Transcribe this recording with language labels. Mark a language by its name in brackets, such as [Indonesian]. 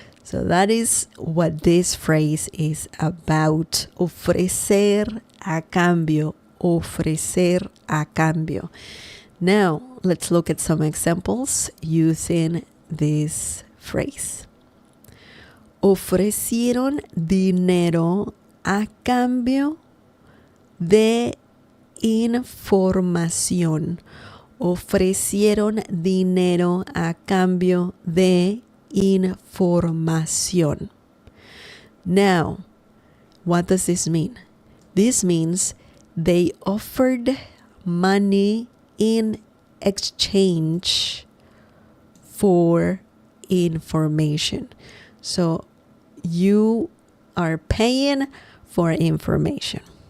[English] So that is what this phrase is about. [Spanish] Ofrecer a cambio. Ofrecer a cambio. [English] Now, let's look at some examples using this phrase. [Spanish] Ofrecieron dinero a cambio de información. Ofrecieron dinero a cambio de información. [English] Now, what does this mean? This means they offered money in exchange for information. So you are paying for information.